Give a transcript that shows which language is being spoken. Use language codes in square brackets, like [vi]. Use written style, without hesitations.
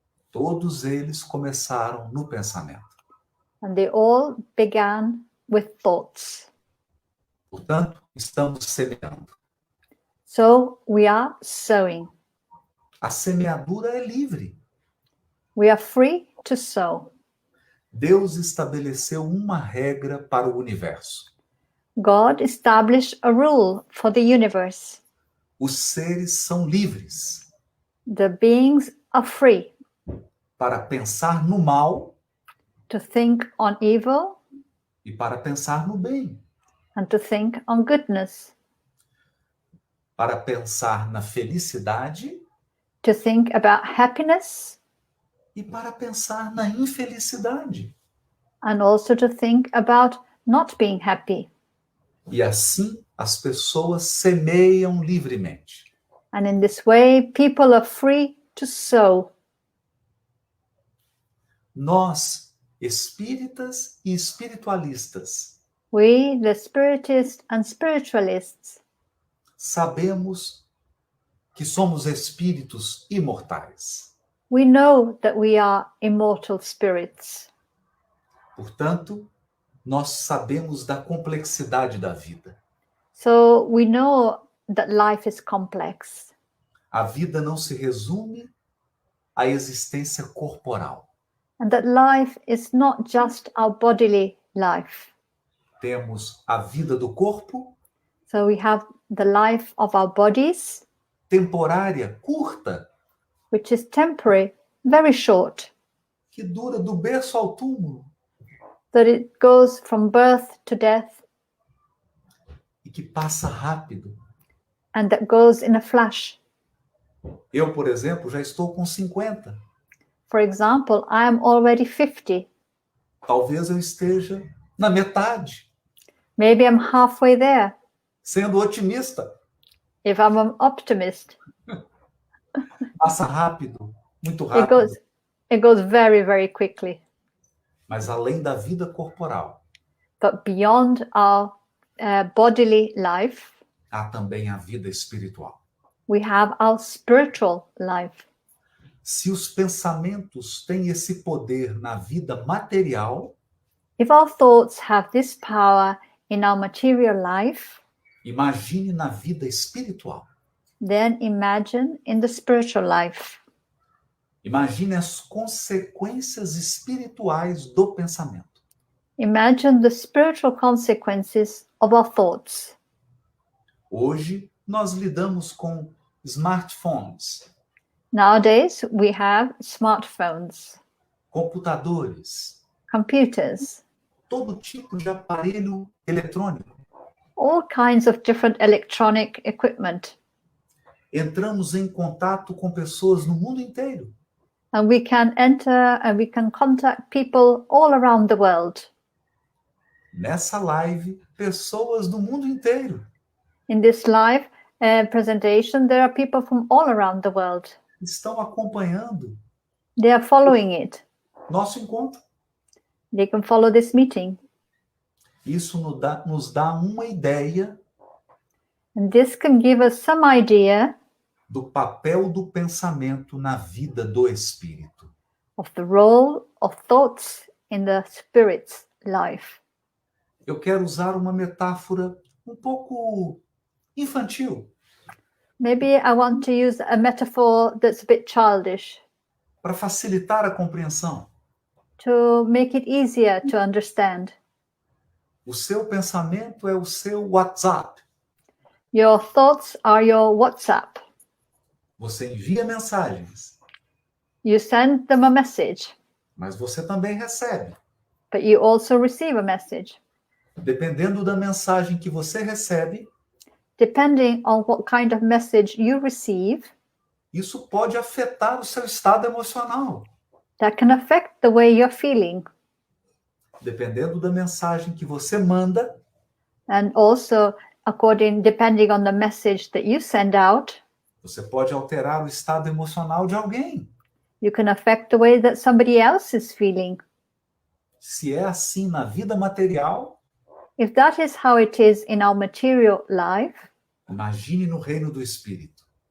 [pt] Todos eles começaram no pensamento. [en] And they all began with thoughts. [pt] Portanto, estamos semeando. [en] So we are sowing. [pt] A semeadura é livre. [en] We are free to sow. [pt] Deus estabeleceu uma regra para o universo. [en] God established a rule for the universe. [pt] Os seres são livres [en] The beings are free [pt] para pensar no mal [en] to think on evil [pt] e para pensar no bem, [en] and to think on goodness, [pt] para pensar na felicidade [en] to think about happiness, [pt] e para pensar na infelicidade. [en] and also to think about not being happy. [pt] E assim as pessoas semeiam livremente. [en] And in this way, people are free to sow. [pt] Nós, espíritas e espiritualistas, [en] We, the spiritists and spiritualists, [pt] sabemos que somos espíritos imortais. [en] we know that we are immortal spirits. [pt] Portanto, nós sabemos da complexidade da vida. [en] So we know that life is complex. [pt] A vida não se resume à existência corporal. [en] And that life is not just our bodily life. [pt] Temos a vida do corpo, [en] So we have the life of our bodies, [pt] temporária, curta, [en] which is temporary, very short, [pt] que dura do berço ao túmulo [en] that it goes from birth to death, [pt] e que passa rápido. [en] and that goes in a flash. [pt] Eu, por exemplo, já estou com 50. [en] For example, I am already 50. [pt] Talvez eu esteja na metade, [en] Maybe I'm halfway there, [pt] sendo otimista. [en] if I'm an optimist. [pt] Passa rápido, muito [en] It [pt] rápido. [en] goes very, very quickly. [pt] Mas além da vida corporal, [en] But beyond our bodily life, [pt] há também a vida espiritual. [en] we have our spiritual life. [pt] Se os pensamentos têm esse poder na vida material, [en] If our thoughts have this power in our material life, [pt] imagine na vida espiritual. [en] then imagine in the spiritual life. [pt] Imagine as consequências espirituais do pensamento. [en] Imagine the spiritual consequences of our thoughts. [pt] Hoje, nós lidamos com smartphones, [en] Nowadays, we have smartphones, [pt] computadores, [en] computers, [pt] todo tipo de aparelho eletrônico. [en] all kinds of different electronic equipment. [pt] Entramos em contato com pessoas no mundo inteiro. [en] And we can enter and we can contact people all around the world. [pt] Nessa live, pessoas do mundo inteiro [en] In this live presentation, there are people from all around the world. [pt] estão acompanhando [en] They are following it. [pt] nosso encontro. [en] They can follow this meeting. [pt] Isso nos dá uma ideia [en] And this can give us some idea [pt] do papel do pensamento na vida do espírito. [en] of the role of thoughts in the spirit's life. [pt] Eu quero usar uma metáfora um pouco infantil [en] Maybe I want to use a metaphor that's a bit childish [pt] para facilitar a compreensão. [en] to make it easier to understand. [pt] O seu pensamento é o seu WhatsApp. [en] Your thoughts are your WhatsApp. [pt] Você envia mensagens, [en] You send them a message, [pt] mas você também recebe. [en] but you also receive a message. [pt] Dependendo da mensagem que você recebe, [en] Depending on what kind of message you receive, [pt] isso pode afetar o seu estado emocional. [en] that can affect the way you're feeling. [pt] Dependendo da mensagem que você manda, [en] And also, depending on the message that you send out, [pt] você pode alterar o estado emocional de alguém. [en] you can affect the way that somebody else is feeling. [pt] Se é assim na vida material, [en] If that is how it is in our material life, [pt] imagine no reino do Espírito.